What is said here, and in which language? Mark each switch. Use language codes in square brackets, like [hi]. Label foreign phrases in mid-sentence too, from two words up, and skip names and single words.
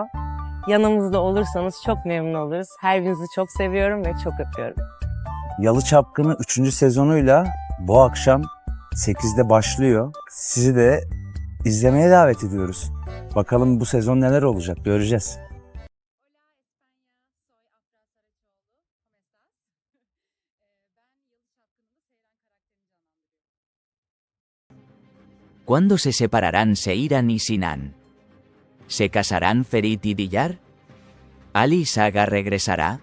[tr] Yanımızda olursanız çok memnun oluruz. Her birinizi çok seviyorum ve çok öpüyorum. Yalı Çapkını 3. sezonuyla bu akşam 8'de başlıyor. Sizi de izlemeye davet ediyoruz. Bakalım bu sezon neler olacak, göreceğiz. [es] ¿Cuándo se separarán Seyran y Sinan? ¿Se casarán Ferit y Diyar? ¿Ali Saga regresará?